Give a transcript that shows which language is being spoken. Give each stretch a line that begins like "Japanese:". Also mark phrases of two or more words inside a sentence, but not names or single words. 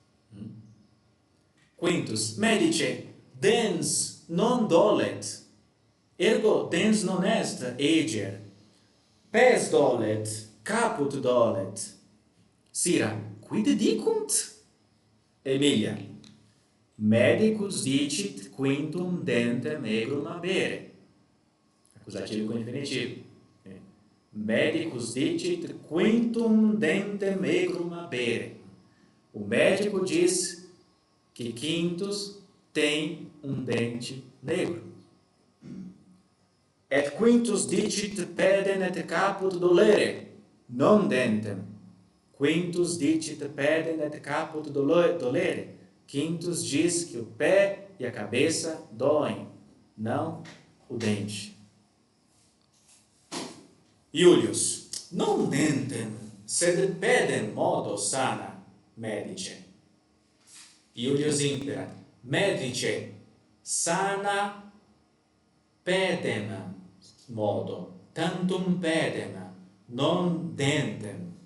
Latin: Quintus, medice, dens non dolet, ergo dens non est eger. Pes dolet, caput dolet. Sira, quid dicunt? Emilia, medicus dicit quintum dentem egrum habere.
Portuguese: Acusativo com infinitivo.
Latin: Medicus dicit quintum dentem egrum habere.
Portuguese: O médico diz que quintus tem um dente negro.
Latin: Et quintus dicit pedem et caput dolere, non dentem. Quintus dicit pedem et caput dolere.
Portuguese: Quintus diz que o pé e a cabeça doem, não o dente.
Latin: Iulius, non dentem, sed pedem modo sana, medice. Iulius imperat, medice, sana pedem modo, tantum pedem, non dentem.